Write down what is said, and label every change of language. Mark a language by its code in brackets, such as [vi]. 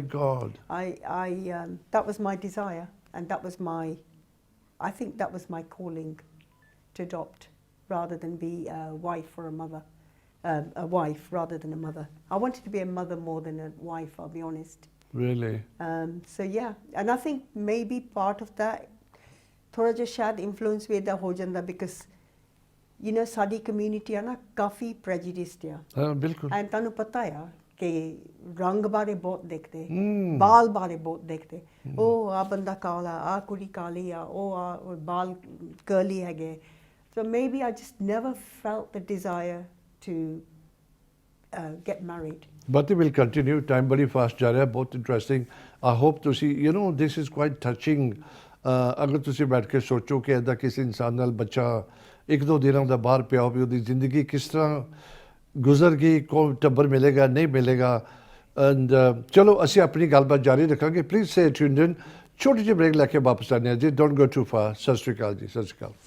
[en] God. That was my desire, and that was I think that was my calling, to adopt rather than be a wife or a mother. A wife rather than a mother. I wanted to be a mother more than a wife, I'll be honest. Really? So yeah, and I think maybe part of that [pa] ਥੋੜਾ ਜਿਹਾ ਸ਼ਾਇਦ influence ਵੀ ਇਹਦਾ ਹੋ ਜਾਂਦਾ [en] because you know [pa] ਸਾਡੀ community ਆ ਨਾ ਕਾਫੀ ਪ੍ਰੈਜੁਡਿਸਡ ਆ ਹਾਂ ਬਿਲਕੁਲ ਐਂਡ ਤੁਹਾਨੂੰ ਪਤਾ ਆ ਕਿ ਰੰਗ ਬਾਰੇ ਬਹੁਤ ਦੇਖਦੇ ਬਾਲ ਬਾਰੇ ਬਹੁਤ ਦੇਖਦੇ ਉਹ ਆ ਬੰਦਾ ਕਾਲਾ ਆ ਕੁੜੀ ਕਾਲੀ ਆ ਉਹ ਆ ਬਾਲ ਕਰਲੀ ਹੈਗੇ [en] so maybe I just never felt the desire to get married. Bharti will continue. Time very fast [pa] ਜਾ ਰਿਹਾ ਬਹੁਤ [en] Interesting I hope ਤੁਸੀਂ you know this is quite touching. [pa] ਅਗਰ ਤੁਸੀਂ ਬੈਠ ਕੇ ਸੋਚੋ ਕਿ ਇੱਦਾਂ ਕਿਸੇ ਇਨਸਾਨ ਨਾਲ ਬੱਚਾ ਇੱਕ ਦੋ ਦਿਨਾਂ ਦਾ ਬਾਹਰ ਪਿਆ ਹੋਵੇ ਉਹਦੀ ਜ਼ਿੰਦਗੀ ਕਿਸ ਤਰ੍ਹਾਂ ਗੁਜ਼ਰ ਗਈ ਕੋਈ ਟੱਬਰ ਮਿਲੇਗਾ ਨਹੀਂ ਮਿਲੇਗਾ ਐਂਡ ਚਲੋ ਅਸੀਂ ਆਪਣੀ ਗੱਲਬਾਤ ਜਾਰੀ ਰੱਖਾਂਗੇ [en] please stay tuned in [pa] ਛੋਟੀ ਜਿਹੀ ਬ੍ਰੇਕ ਲੈ ਕੇ ਵਾਪਸ ਆਉਂਦੇ ਹਾਂ ਜੀ [en] don't go too far [pa] ਸਤਿ ਸ਼੍ਰੀ ਅਕਾਲ ਜੀ ਸਤਿ ਸ਼੍ਰੀ ਅਕਾਲ